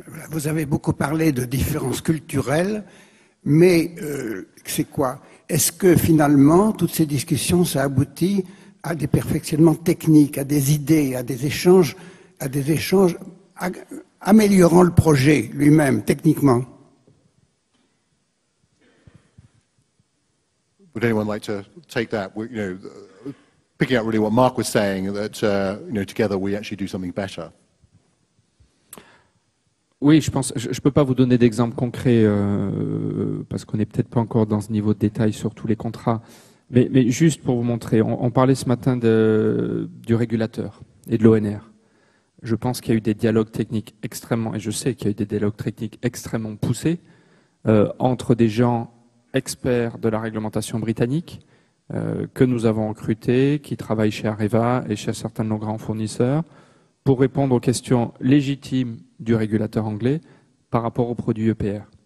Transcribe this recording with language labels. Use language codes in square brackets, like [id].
[fr] Vous avez beaucoup parlé de différences culturelles, mais c'est quoi? Est-ce que finalement, toutes ces discussions, ça aboutit à des perfectionnements techniques, à des idées, à des échanges améliorant le projet lui-même, techniquement? [en] Would anyone like to take that? You know, picking up really what Marc was saying, that you know, together we actually do something better. [fr] Oui, je pense. Je peux pas vous donner d'exemples concrets parce qu'on n'est peut-être pas encore dans ce niveau de détail sur tous les contrats. Mais juste pour vous montrer, on parlait ce matin du régulateur et de l'ONR. Je pense qu'il y a eu des dialogues techniques extrêmement, et je sais qu'il y a eu des dialogues techniques extrêmement poussés entre des gens experts de la réglementation britannique que nous avons recrutés, qui travaillent chez AREVA et chez certains de nos grands fournisseurs, pour répondre aux questions légitimes du régulateur anglais par rapport aux produits EPR.